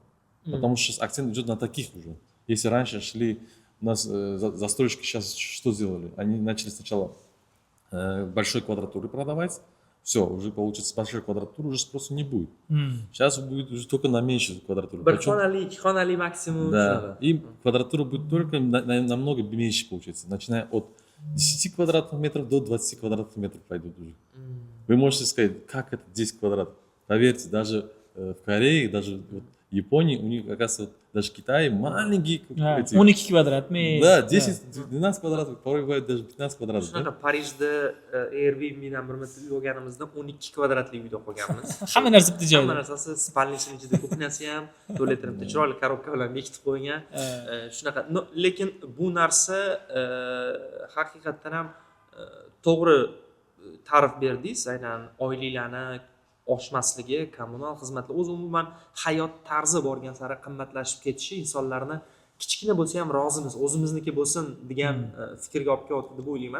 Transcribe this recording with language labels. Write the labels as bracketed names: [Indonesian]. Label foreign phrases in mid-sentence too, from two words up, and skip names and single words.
[Russian] Потому что сейчас акцент идет на таких уже. Если раньше шли, у нас застройщики сейчас что сделали? Они начали сначала большой квадратуры продавать, все, уже получится большой квадратуры, уже спроса не будет. Сейчас будет уже только на меньшую квадратуру. [Uzbek] Bir xonali, ikki xonali maksimum. [Russian] Да, и квадратура будет только намного меньше получается, начиная от 10 квадратных метров до 20 квадратных метров пойдут уже. Вы можете сказать, как это 10 квадратов? Поверьте, даже в Корее, даже в Японии, у них, оказывается, даже в Китае маленькие... [Uzbek] 12 kvadratmi? [Russian] Да, 10-12 квадратов, порой бывает даже 15 квадратов. [Uzbek] Shunaqa Parijda Airbnb'dan bir marta uy olganimizda 12 kvadratli uyda qolganmiz. Hamma narsa bitta joyda. Hamma narsasi spalnichning ichida, kuxnyasi ham, tualetim chiroyli korobka bilan bekitib qo'ygan. Shunaqa. Lekin bu narsa haqiqatan ham to'g'ri ta'rif berdingiz, aynan oyliklarni oshmasligi, kommunal xizmatlar, o'zi umuman hayot tarzi borgan sari qimmatlashib ketishi insonlarni kichkina bo'lsa ham rozimiz, o'zimizniki bo'lsin degan fikrga olib kelyapti deb o'ylayman.